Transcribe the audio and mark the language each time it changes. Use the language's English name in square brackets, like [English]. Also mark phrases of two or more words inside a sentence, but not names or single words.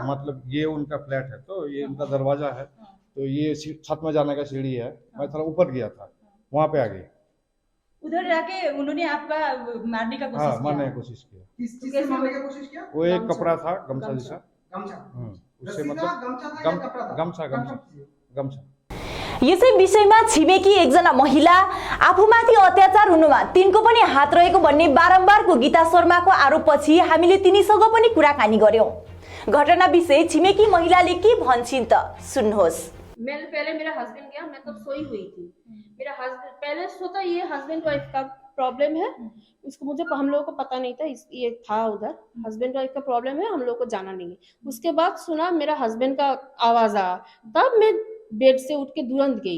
[Hindi] मतलब ये उनका फ्लैट है, तो ये उनका दरवाजा है, तो ये छत में जाने का सीढ़ी है। मैं थोड़ा ऊपर गया था, वहाँ पे आ गई। उधर जाके उन्होंने आपका मारने का कोशिश किया? मारने की कोशिश किया। किस चीज से मारने की कोशिश किया? वो एक कपड़ा था, गमछा जैसा। उससे मतलब गमछा। [Nepali] यसै विषयमा छिमेकी एकजना महिला आफूमाथि अत्याचार हुनुमा तिनको पनि हात रहेको भन्ने बारम्बारको गीता शर्माको आरोपपछि हामीले तिनीसँग पनि कुराकानी गर्यौं। घटना विषय छिमेकी महिलाले के भन्छिन् त सुन्नुहोस्। [Hindi] पहले मेरा हस्बैंड गया, मैं तब सोई हुई थी। मेरा हस्बैंड पहले सोचा ये [English] husband wife [Hindi] का प्रॉब्लम है, इसको हम लोगों को पता नहीं था। ये था उधर [English] husband wife [Hindi] का प्रॉब्लम है, हम लोग को जाना नहीं है। उसके बाद सुना मेरा हस्बैंड का आवाज आया, तब मैं बेड से उठ के तुरंत गई।